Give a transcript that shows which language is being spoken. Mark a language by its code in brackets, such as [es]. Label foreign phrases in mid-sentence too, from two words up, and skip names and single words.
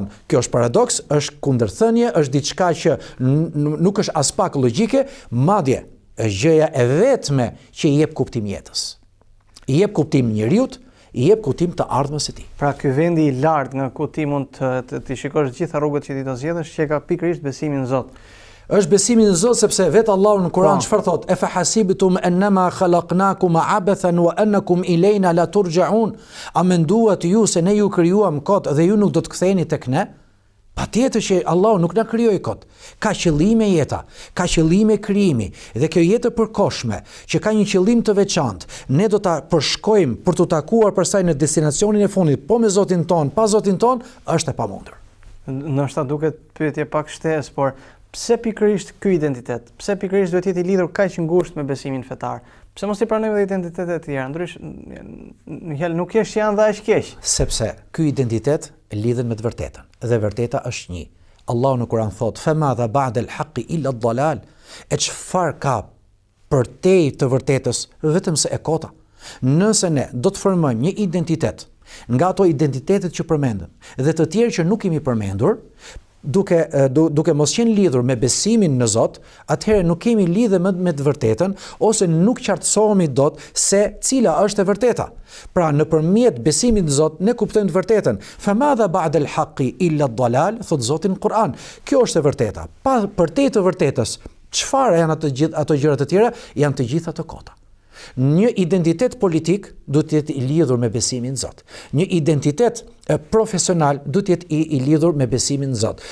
[sq] Kjo është paradoks, është kundërthënie, është diçka që nuk është as pak logjike, madje është gjëja e vetme që i jep kuptim jetës. I jep kuptim njeriut, i jep kuptim të ardhmës së tij. Pra ky vendi i lartë nga ku ti mund të shikosh gjitha rrugët që ti do zgjedhësh, që ka pikërisht besimin në Zot. Është besimi në Zot sepse vetë Allahu në Kur'an çfarë thot? [ar] أفحسبتم أنما خلقناكم عبثا وأنكم إلينا لا ترجعون. [sq] A menduat ju se ne ju krijuam kot dhe ju nuk do të ktheheni tek ne? Patjetër që Allahu nuk na krijoi kot. Ka qëllime jeta, ka qëllime krijimi dhe kjo jetë e përkohshme që ka një qëllim të veçantë. Ne do ta përshkojmë për të takuar përsëri në destinacionin e fundit, po me Zotin ton, pa Zotin ton, është e pamundur. Ndoshta duket pyetje pak shtesë, por pse pikërisht ky identitet? Pse pikërisht duhet jetë i lidhur kaq ngushtë me besimin fetar? Pse mos i pranojmë edhe identitetet e tjera? Ndryshe nuk është që janë dhe aq keq. Sepse ky identitet lidhet me të vërtetën dhe vërteta është një. Allahu në Kur'an thot: [ar] "فماذا بعد الحق إلا الضلال." [sq] E çfarë ka përtej të vërtetës vetëm se e kota. Nëse ne do të formojmë një identitet nga ato identitetet që përmendëm dhe të tjerë që nuk kemi përmendur, duke mos qenë lidhur me besimin në Zot, atëherë nuk kemi lidhje me të vërtetën ose nuk qartësohemi dot se cila është e vërteta. Pra nëpërmjet besimit në Zot ne kuptojmë të vërtetën. [ar] فماذا بعد الحق إلا الضلال, [sq] thot Zoti në Kur'an. Kjo është e vërteta. Pa përtej të vërtetës, çfarë janë ato gjëra të tjera? Janë të gjitha të kota. Një identitet politik duhet të jetë i lidhur me besimin në Zot. Një identitet profesional duhet të jetë i lidhur me besimin në Zot.